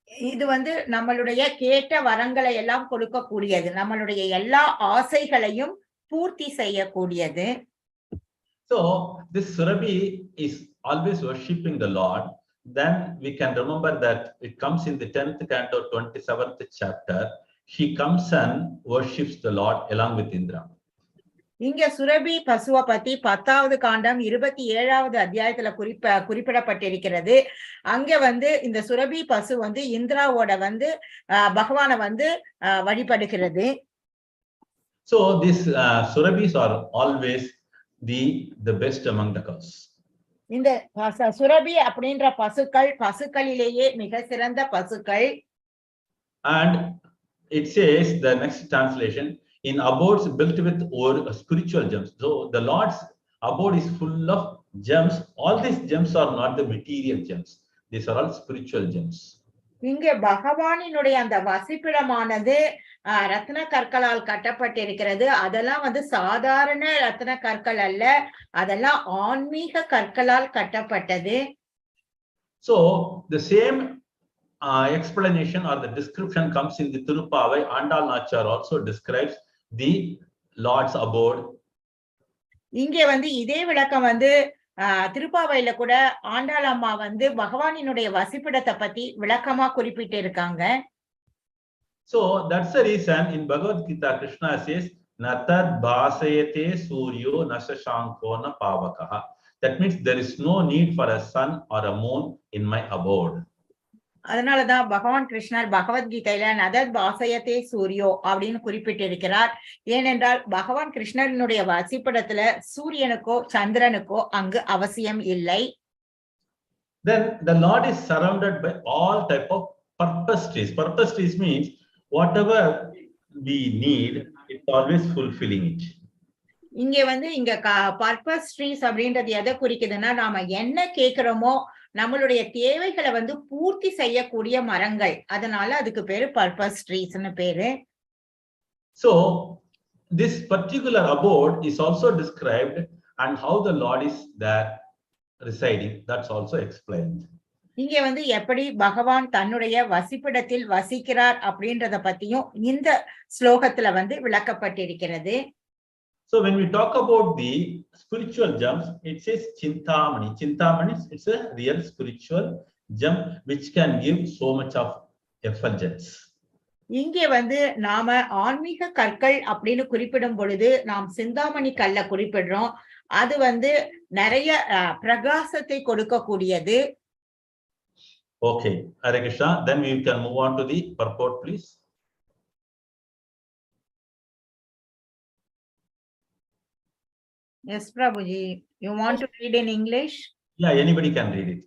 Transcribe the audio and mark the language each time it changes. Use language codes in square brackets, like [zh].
[ta] இது வந்து நம்மளுடைய கேட்ட வரங்களை எல்லாம் கொடுக்கக்கூடியது, நம்மளுடைய எல்லா ஆசைகளையும் பூர்த்தி செய்யக்கூடியது. [en] So this Surabhi is always worshipping the Lord. Then we can remember that it comes in the 10th canto, 27th chapter. He comes and worships the Lord along with Indra. [ta] இங்க சுரபி பசுவை பத்தி 10வது காண்டம் 27வது அத்தியாயத்துல குறிப்பிடப்பட்டிருக்கிறது. அங்க வந்து இந்த சுரபி பசு வந்து இந்திராவோட வந்து பகவானை வந்து வழிபடுகிறது. [en] So these Surabhis are always the best among the cows. [ta] இந்த சுரபி அப்படின்ற பசுக்களிலேயே மிக சிறந்த பசுக்கள். [en] And it says, the next translation, in abodes built with spiritual gems. So the Lord's abode is full of gems. All these gems are not the material gems. These are all spiritual gems. [ta] இங்கே பகவானினுடைய அந்த வசிப்பிடமானது ரத்ன கற்களால் கட்டப்பட்டிருக்கிறது. அதெல்லாம் வந்து சாதாரண ரத்ன கற்கள் அல்ல, அதெல்லாம் ஆன்மீக கற்களால் கட்டப்பட்டது. [en] So the same explanation or the description comes in the Tirupavai. Andal Nachar also describes the Lord's abode. [ta] இங்கே வந்து இதே விளக்கம் வந்து திருப்பாவையில கூட ஆண்டாள் அம்மா வந்து பகவானினுடைய வசிப்பிடத்தை பத்தி விளக்கமா குறிப்பிட்டு இருக்காங்க. [en] So that's the reason in Bhagavad Gita Krishna says [sa] natad bhasayate suryo nasashanko na pavakaha. [en] That means there is no need for a sun or a moon in my abode. [ta] அதனாலதான் பகவான் கிருஷ்ணர் பகவத்கீதையில [sa] நதத் பாசயத்தே சூரியோ [ta] அப்படின்னு குறிப்பிட்டிருக்கிறார். ஏனென்றால் பகவான் கிருஷ்ணனுடைய வசிப்பிடத்துல சூரியனுக்கோ சந்திரனுக்கோ அங்கு அவசியம் இல்லை. [en] Then the Lord is surrounded by all type of purpose trees. Purpose trees means whatever we need, it's always fulfilling it. [ta] இங்க வந்து இங்க [en] purpose trees [ta] அப்படின்றது எதை குறிக்குதுன்னா, நாம என்ன கேக்குறோமோ நம்மளுடைய தேவைகளை வந்து பூர்த்தி செய்யக்கூடிய மரங்கள். அதனால அதுக்கு பேரு பர்பஸ் ட்ரீஸ்னு பேரு. [en] So this particular abode is also described, and how the Lord is there residing, that's also explained. [ta] இங்க வந்து எப்படி பகவான் தன்னுடைய வசிப்பிடத்தில் வசிக்கிறார் அப்படின்றத பத்தியும் இந்த ஸ்லோகத்துல வந்து விளக்கப்பட்டிருக்கிறது. [en] So when we talk about the spiritual gems, it says Chintamani. Chintamani, it's a real spiritual gem which can give so much of effulgence. [ta] இங்கே வந்து நாம ஆன்மீக கற்கள் அப்படின்னு குறிப்பிடும் பொழுது நாம் சிந்தாமணி கல்ல குறிப்பிடுறோம். அது வந்து நிறைய பிரகாசத்தை கொடுக்கக்கூடியது. [en] Okay, Hare Krishna. Then we can move on to the purport, please. Yes, Prabhuji. You want to read in English? Yeah, anybody can read it.